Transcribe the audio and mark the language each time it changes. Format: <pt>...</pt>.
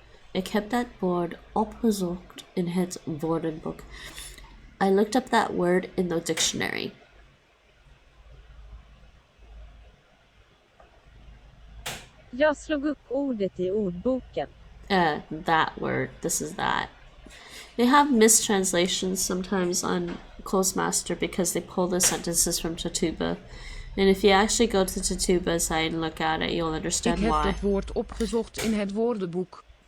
<nl>Ik heb dat woord opgezocht in het woordenboek.</nl> <en>I looked up that word in the dictionary.</en> <sv>Jag slog upp ordet i ordboken.</sv> <en>That word. This is that. They have mistranslations sometimes on Clozemaster because they pull the sentences from Tatuba. And if you actually go to Tatuba's site and look at it, you'll understand why.</en> <nl>Ik heb dat woord opgezocht in het woordenboek.</nl>